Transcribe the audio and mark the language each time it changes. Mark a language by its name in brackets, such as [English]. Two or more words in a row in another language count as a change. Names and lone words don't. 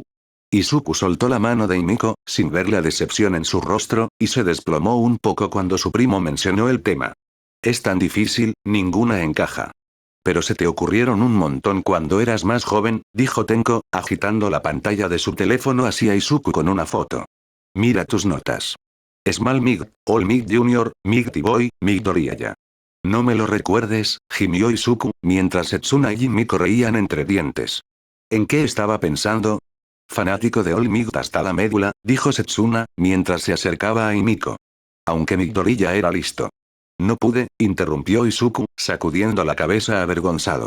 [Spanish] Izuku soltó la mano de Himiko, sin ver la decepción en su rostro, y se desplomó un poco cuando su primo mencionó el tema. Es tan difícil, ninguna encaja. Pero se te ocurrieron un montón cuando eras más joven, dijo Tenko, agitando la pantalla de su teléfono hacia Izuku con una foto. Mira tus notas. Small Mig, All Mig Jr., Mig T-Boy, Mig Doriaya. No me lo recuerdes, gimió Izuku, mientras Setsuna y Himiko reían entre dientes. ¿En qué estaba pensando? Fanático de All Might hasta la médula, dijo Setsuna, mientras se acercaba a Himiko. Aunque Midoriya era listo. No pude, interrumpió Izuku, sacudiendo la cabeza avergonzado.